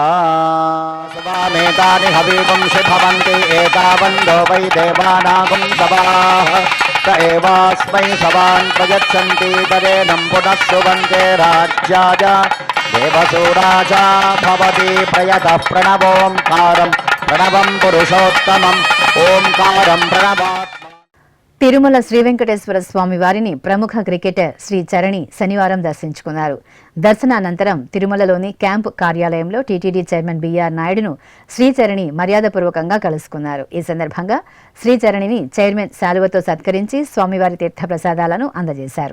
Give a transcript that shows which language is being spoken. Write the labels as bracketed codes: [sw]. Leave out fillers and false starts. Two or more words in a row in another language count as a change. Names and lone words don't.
[sa] सवामेतानि हवीगुंसि भवन्ति एतावन्तो वै देवानागुं सवाः स एवास्मै सवान् प्रयच्छन्ति तदेनं पुनः सुवन्ते राज्याय देवसूराजा भवति प्रयतः प्रणवोऽङ्कारं प्रणवं पुरुषोत्तमम् ओंकारं प्रणवात्। [te] తిరుమల శ్రీ వెంకటేశ్వర స్వామి వారిని ప్రముఖ క్రికెటర్ శ్రీ చరణి శనివారం దర్శించుకున్నారు. దర్శనానంతరం తిరుమలలోని క్యాంపు కార్యాలయంలో టీటీడీ చైర్మన్ బిఆర్ నాయుడును శ్రీచరణి మర్యాదపూర్వకంగా కలుసుకున్నారు. ఈ సందర్భంగా శ్రీచరణిని చైర్మన్ శాలువతో సత్కరించి స్వామివారి తీర్థ ప్రసాదాలను అందజేశారు.